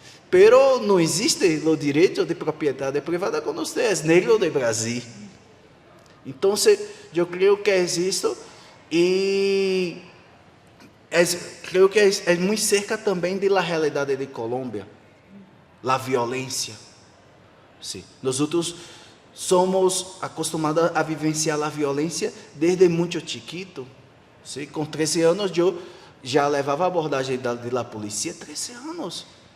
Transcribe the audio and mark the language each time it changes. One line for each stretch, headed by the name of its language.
Spanish: Pero
Portuguese: não existe o direito de propriedade privada quando você é negro do Brasil. Então, eu creio que é isso. E
Spanish: creo que es muy cerca también de la realidad de Colombia, la violencia. Sí. Nosotros somos acostumados a vivenciar la violencia desde muy chiquito. Sí. Con 13 años yo
Portuguese: já levava a abordagem de la polícia 13 anos.